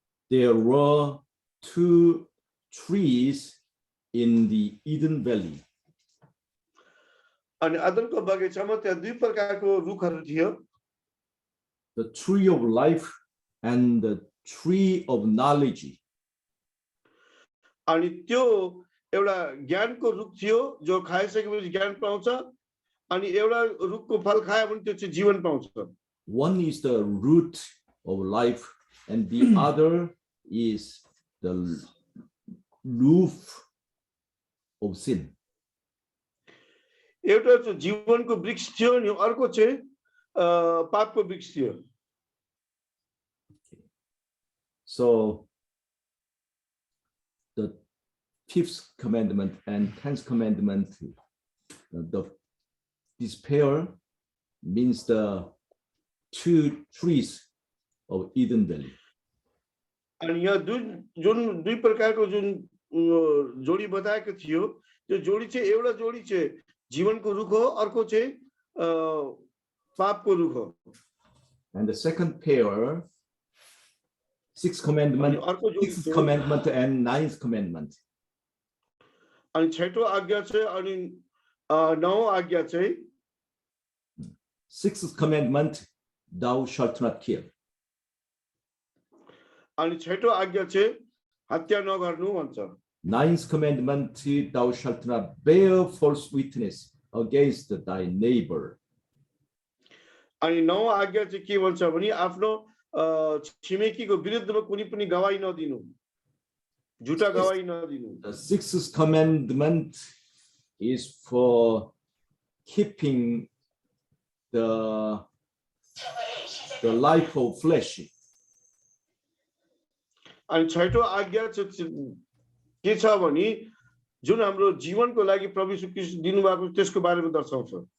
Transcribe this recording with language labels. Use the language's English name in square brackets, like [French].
[English] There were two trees in the Eden Valley. [Nepali] अनि अदनको बगैँचामा त्यहाँ दुई प्रकारको रुखहरू थियो। [English] The tree of life and the tree of knowledge. [Nepali] अनि त्यो एउटा ज्ञानको रुख थियो जो खाइसकेपछि ज्ञान पाउँछ अनि एउटा रुखको फल खायो भने त्यो चाहिँ जीवन पाउँछ। [English] One is the root of life and the other is the roof of sin. [Nepali] एउटा चाहिँ जीवनको वृक्ष थियो अनि अर्को चाहिँ पापको वृक्ष थियो। [English] So the 5th commandment and 10th commandment, this pair means the two trees of Eden Valley. [Nepali] अनि यहाँ जुन दुई प्रकारको जुन जोडी बताएको थियो त्यो जोडी चाहिँ एउटा जोडी चाहिँ जीवनको रुख हो, अर्को चाहिँ पापको रुख हो। [English] And the second pair, 6th commandment, 6th commandment and 9th commandment. [Nepali] अनि छैटौं आज्ञा चाहिँ अनि नौं आज्ञा चाहिँ [English] 6th commandment, thou shalt not kill. [Nepali] अनि छैटौं आज्ञा चाहिँ हत्या नगर्नु भन्छ। [English] 9th commandment, thou shalt not bear false witness against thy neighbor. [Nepali] अनि नौं आज्ञा चाहिँ के भन्छ भने आफ्नो छिमेकीको विरुद्धमा कुनै पनि गवाही नदिनु, झुटा गवाही नदिनु। [English] The 6th commandment is for keeping the life of flesh. [Nepali] अनि छैटौं आज्ञा के छ भने जुन हाम्रो जीवनको लागि प्रभु यीशु ख्रीष्ट दिनुभएको त्यसको बारेमा दर्शाउँछ।